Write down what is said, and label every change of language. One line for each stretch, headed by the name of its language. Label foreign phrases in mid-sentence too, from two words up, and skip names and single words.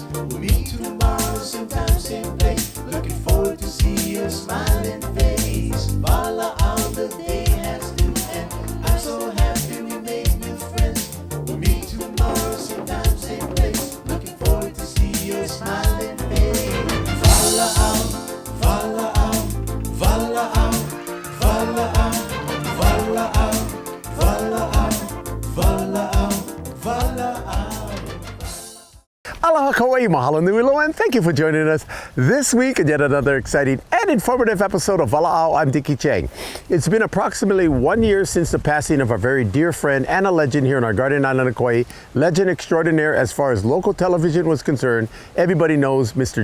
English: We'll meet tomorrow, same time, same place. Looking forward to see your smiling face. Vala'au, the day has to end. I'm so happy we made new friends. We'll meet tomorrow, same time, same place. Looking forward to see your smiling face. Vala'au, Vala'au, Vala'au, Vala'au, Vala'au, Vala'au, Vala'au, Vala'au.
Hawaiian: Aloha Kauai, mahalo nui loa,
English: and thank you for joining us this week in yet another exciting and informative episode of Vala'au. I'm Dickie Chang. It's been approximately 1 year since the passing of our very dear friend and a legend here on our Guardian Island of Kauai, legend extraordinaire as far as local television was concerned. Everybody knows Mr.